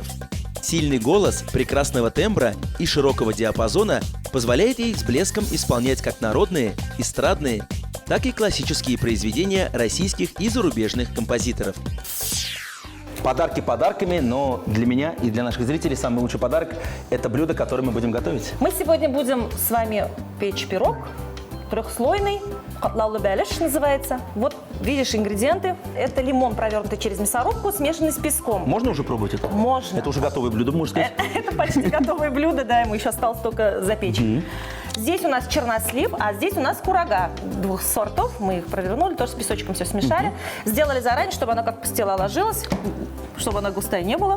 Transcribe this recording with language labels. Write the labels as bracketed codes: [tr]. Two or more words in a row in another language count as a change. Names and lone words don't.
[ru] Сильный голос, прекрасного тембра и широкого диапазона позволяет ей с блеском исполнять как народные, эстрадные, так и классические произведения российских и зарубежных композиторов. Подарки подарками, но для меня и для наших зрителей самый лучший подарок – это блюдо, которое мы будем готовить. Мы сегодня будем с вами печь пирог, трехслойный, [tt] катлаулы бәлеш [ru] называется. Вот видишь ингредиенты. Это лимон, провернутый через мясорубку, смешанный с песком. Можно уже пробовать это? Можно. Это уже готовое блюдо, можно сказать? Это почти готовое блюдо, да, ему еще осталось только запечь. Здесь у нас чернослив, а здесь у нас курага двух сортов. Мы их провернули, тоже с песочком все смешали. Сделали заранее, чтобы оно как пастила ложилось, чтобы она густая не была.